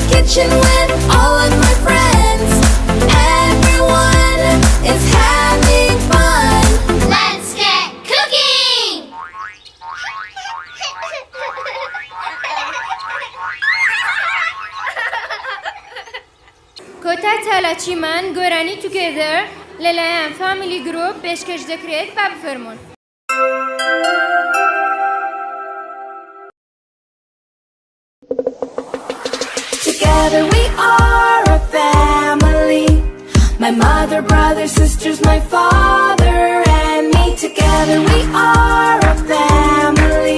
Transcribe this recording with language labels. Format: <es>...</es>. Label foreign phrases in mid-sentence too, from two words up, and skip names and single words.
<en>kitchen with all of my friends. Everyone is having fun. Let's get cooking!</en> <ckb>کۆتا چالاکیمان گۆرانی توگێدر لەلایەن</ckb> <en>family group</en> <ckb>پێشکەش دەکرێت با بفەرمونون.</ckb> <en>Together we are a family. My mother, brothers, sisters, my father and me. Together we are a family.</en>